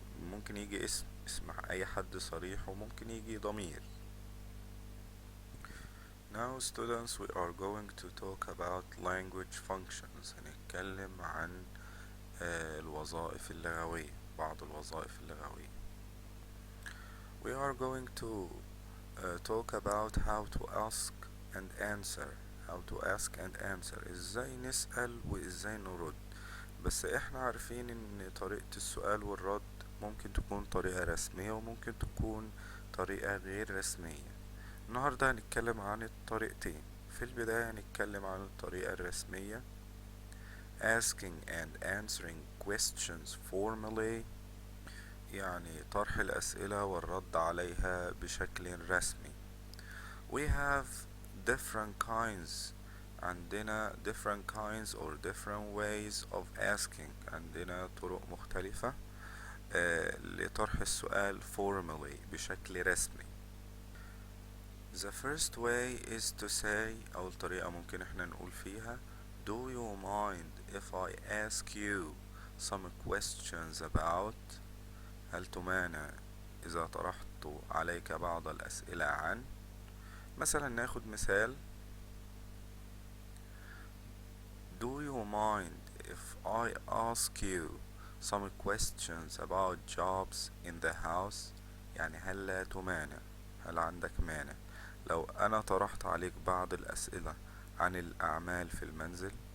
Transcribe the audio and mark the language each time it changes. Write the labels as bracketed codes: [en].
[ar] ممكن يجي اسم أي حد صريح وممكن يجي ضمير. [en] Now students we are going to talk about language functions. [ar] هنتكلم عن الوظائف اللغوية بعض الوظائف اللغوية. [en] We are going to talk about how to ask and answer. how to ask and answer [ar] ازاي نسأل وازاي نرد. بس احنا عارفين ان طريقة السؤال والرد ممكن تكون طريقة رسمية وممكن تكون طريقة غير رسمية. النهاردة هنتكلم عن الطريقتين. في البداية هنتكلم عن الطريقة الرسمية [en] asking and answering questions formally [ar] يعني طرح الأسئلة والرد عليها بشكل رسمي. [en] We have different kinds [ar] عندنا [en] different kinds or different ways of asking [ar] عندنا طرق مختلفة لطرح السؤال [en] formally [ar] بشكل رسمي. [en] The first way is to say [ar] أول طريقة ممكن احنا نقول فيها [en] Do you mind if I ask you some questions about [ar] هل تمانع إذا طرحت عليك بعض الأسئلة عن. مثلا ناخد مثال [en] Do you mind if I ask you some questions about jobs in the house [ar] يعني هل لا تمانع هل عندك مانع لو أنا طرحت عليك بعض الأسئلة عن الأعمال في المنزل.